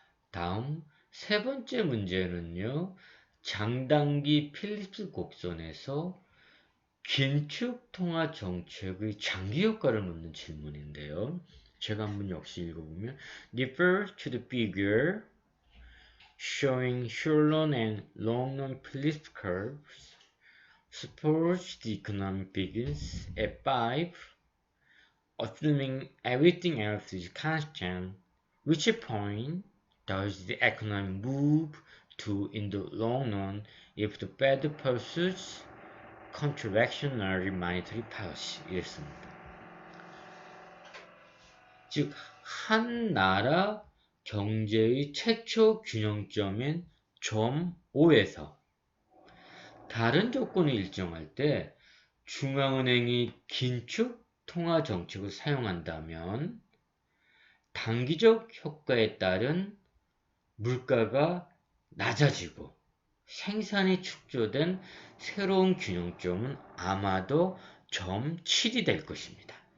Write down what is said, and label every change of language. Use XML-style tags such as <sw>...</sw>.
<ko>다음 세 번째 문제는요. 장단기 필립스 곡선에서 긴축 통화 정책의 장기 효과를 묻는 질문인데요. 제가 한번 역시 읽어보면</ko> <en>Refer to the figure showing short-run and long-run Phillips curves, suppose the economy begins at 5, assuming everything else is constant, which point does the economy move to in the long run if the Fed pursues contractionary monetary policy?</en> <ko>이랬습니다. 즉, 한 나라 경제의 최초 균형점인 점 5에서 다른 조건이 일정할 때 중앙은행이 긴축 통화 정책을 사용한다면 단기적 효과에 따른 물가가 낮아지고 생산이 축소된 새로운 균형점은 아마도 점 7이 될 것입니다.</ko>